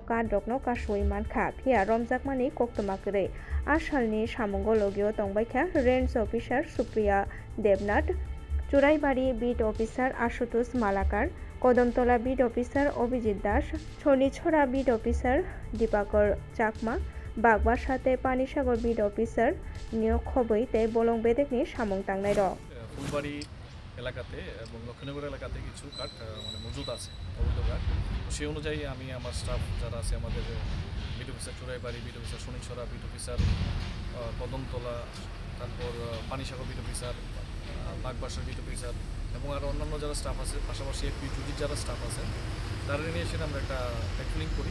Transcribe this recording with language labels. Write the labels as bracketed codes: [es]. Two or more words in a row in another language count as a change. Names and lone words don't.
[trp] काट रकनो कासुइ मानखा फिया रमजाकमानि कक्तमाकरै आसालनि सामुंगो लगिओ तंबायखा [en] range officer [trp] सुप्रिया देबनाथ चुराइबारि [en] beat officer [trp] आशुतोष मालाकार कदमतला [en] beat officer [trp] अभिजित दास छनिछरा [en] beat officer [trp] दीपाकर चाकमा बागबासाते पानीसागर [en] beat officer [trp] नियखबै तै बलं बेदेगनि सामुं तांनाय र [bn] ফুলবাড়ি এলাকাতে এবং লক্ষ্মীনগর এলাকাতে কিছু কাঠ মানে মজুদ আছে অবৈধ কাঠ। সেই অনুযায়ী আমি আমার স্টাফ যারা আছে আমাদের [en] beat officer [bn] চুরাইবাড়ি, [en] beat officer [bn] শনিছড়া, [en] beat officer [bn] কদমতলা, তারপর পানিসাগর [en] beat officer, [bn] বাগবাসার [en] beat officer [bn] এবং আরও অন্যান্য যারা স্টাফ আছে, পাশাপাশি এফপি জুডির যারা স্টাফ আছে তারা নিয়ে এসে আমরা একটা পেট্রোলিং করি।